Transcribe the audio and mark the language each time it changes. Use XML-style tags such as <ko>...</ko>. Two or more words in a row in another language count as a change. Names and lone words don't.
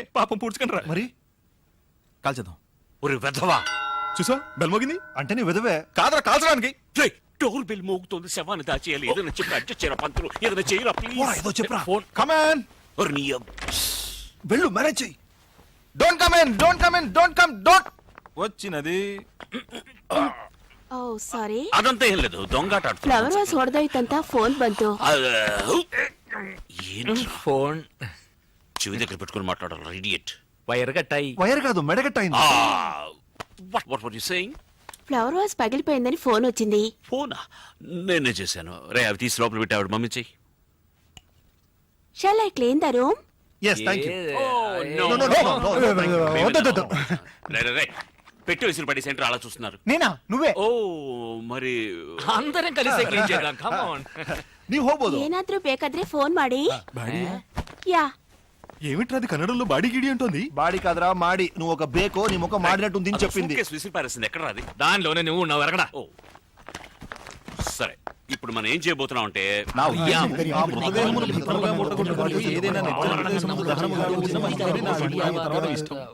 <te>పాపం పూడ్చుకుని రా. మరి కాల్చేద్దాం. ఒరే వెధవా, చూసా బెల్ మోగింది. అంటే నీ విధవే. కాదరా కాల్చడానికి. రేయ్,</te> <en>door bell</en> <te>మోగుతోంది, శవాన్ని దాచేయాలి. ఏదైనా చెప్పి అడ్జస్ట్ చేయరా పంతులు, ఏదైనా చేయరా పోరా, ఏదో ప్లీజ్. చెప్పురా. ఫోన్ కమాన్. వెళ్ళు, మేనేజ్ చెయ్యి.</te> <en>Don't come in, don't come in, don't come, don't.</en> <te>వచ్చినది.</te> <en>Oh sorry</en> <te>అదంతా ఏం లేదు, దొంగాట</te> <en>flower vase</en> <kn>ಹೊಡೆದೋಯ್ತಂತ ಫೋನ್ ಬಂತು.</kn> <te>ఫోన్ చెవి దగ్గర పెట్టుకుని మాట్లాడాలి, ఇడియట్. వైర్ కట్టాయి. వైర్ కాదు, మెడగట్టయింది.</te> <en>What were you saying? flower vase</en> <te>పగిలిపోయిందని ఫోన్ వచ్చింది. ఫోనా? నేనే చేశాను. రే, అవి తీసి లోపల పెట్టి ఆవిడ మమ్మీ చెయ్యి.</te> <en>Shall I clean the room? Yes, thank you.</en> <te>వద్దు. పెట్టి విసిరి పడి సెంటర్ అలా చూస్తున్నారు. నేనా? నువ్వే? ఓ మరి అందరం కలిసి క్లీన్ చేద్దాం.</te> <en>come on.</en> <kn>ನೀವು ಹೋಗ್ಬೋದು. ಏನಾದ್ರೂ ಬೇಕಾದ್ರೆ ಫೋನ್ ಮಾಡಿ.</kn> <te>యా ఏమిట్రా అది కన్నడంలో బాడీ గిడి అంటోంది. బాడీ కాదురా, మాడి. నువ్వు ఒక బేకో నీ ముఖం మాడినట్టుంది అని చెప్పింది. సూట్కేస్ విసిరి పారేసింది. ఎక్కడ రాది? దానిలోనే నువ్వు ఉన్నావు ఎరగడా. ఓ సరే, ఇప్పుడు మనం ఏం చేయబోతున్నాం అంటే నా ఉద్దేశం, ఆ మృతదేహమును భద్రముగా ముట్టగొట్టుకొని ఏదైనా నిర్జన ప్రదేశములో దహనముగా ఉంచమని నా అభిప్రాయం ఇష్టం.</te>